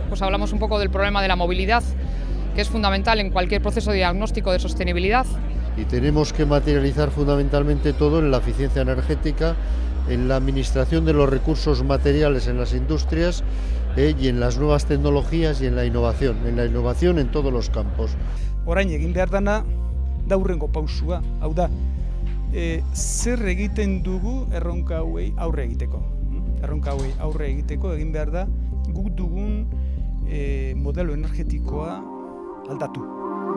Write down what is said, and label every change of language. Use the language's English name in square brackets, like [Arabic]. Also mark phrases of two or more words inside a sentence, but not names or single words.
[Spanish] Pues hablamos un poco del problema de la movilidad, que es fundamental en cualquier proceso de diagnóstico de sostenibilidad. Y tenemos que materializar fundamentalmente todo en la eficiencia energética, en la administración de los recursos materiales en las industrias y en las nuevas tecnologías y en la innovación en todos los campos. [Basque] Orain egin behar dana da hurrengo pausua, hau da, zer egiten dugu erronka hauei aurre egiteko. Erronka hauei aurre egiteko egin behar da guk dugun modelo energetikoa aldatu.